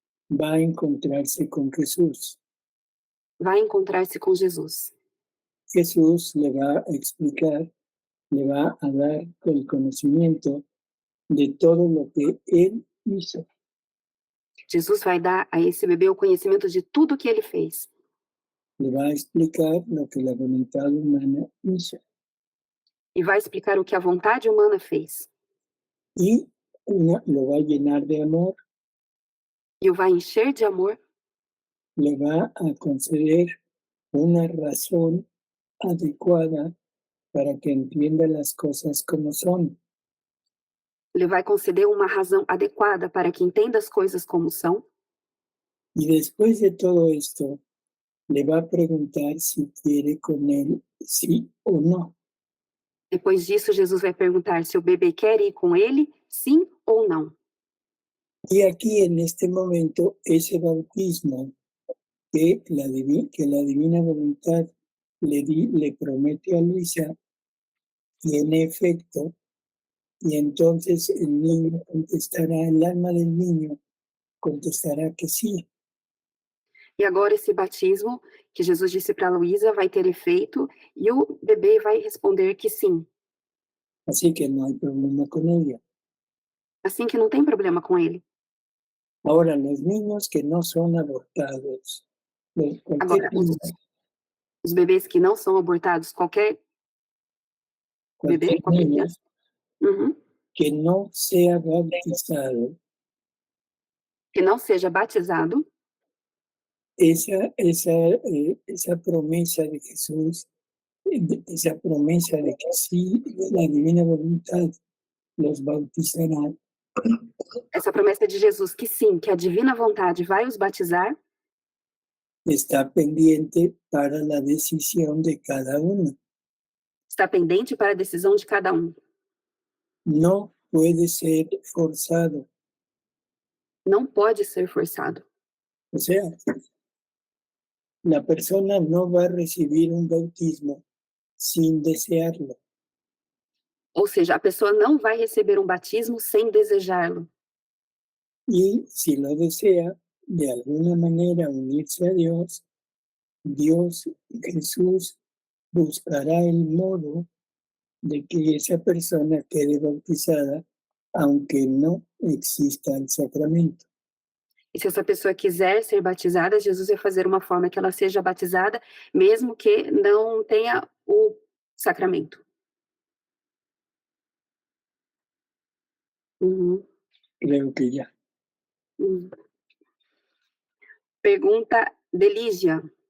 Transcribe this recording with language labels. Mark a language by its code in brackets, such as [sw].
[es] va a encontrarse con Jesús. [pt] vai encontrar-se com Jesus. [es] Jesús le va a explicar, le va a dar el conocimiento de todo lo que él hizo. [pt] Jesus vai dar a esse bebê o conhecimento de tudo que ele fez. [es] Le va a explicar lo que la voluntad humana hizo. [pt] E vai explicar o que a vontade humana fez. [es] Y lo va a llenar de amor, [pt] E o vai encher de amor, [es] le va a conceder una razón adecuada para que entienda las cosas como son. [pt] ele vai conceder uma razão adequada para que entenda as coisas como são. [es] Y después de todo esto, le va a preguntar si quiere con él, sí o no. [pt] Depois disso, Jesus vai perguntar se o bebê quer ir com ele, sim ou não. [es] Y aquí en este momento, ese bautismo que la divina voluntad le promete a Luisa, tiene efecto, y entonces el niño contestará, el alma del niño contestará que sí. [pt] E agora esse batismo que Jesus disse para Luísa vai ter efeito e o bebê vai responder que sim. [es] Así que no hay problema con ella. [pt] Assim que não tem problema com ele. [es] Ahora, los niños que no son abortados, [pt] Agora, os bebês que não são abortados, qualquer bebê, [es] cualquier [pt] qualquer [es] niño [pt] criança. Uhum. [es] que no sea bautizado, [pt] Que não seja batizado, [es] esa promesa de Jesús, esa promesa de que sí, la divina voluntad los bautizará, [pt] essa promessa de Jesus que sim, que a divina vontade vai os batizar, [es] está pendiente para la decisión de cada uno. [pt] está pendente para a decisão de cada um. [es] No puede ser forzado. [pt] Não pode ser forçado. [es] O sea, la persona no va a recibir un bautismo sin desearlo. [pt] Ou seja, a pessoa não vai receber um batismo sem desejá-lo. [es] Y si lo desea, de alguna manera unirse a Dios, Jesús, buscará el modo de que esa persona quede bautizada, aunque no exista el sacramento. [pt] E se essa pessoa quiser ser batizada, Jesus vai fazer uma forma que ela seja batizada, mesmo que não tenha o sacramento. Uhum. [es] Creo que ya. [pt] Uhum. Pergunta de Lígia.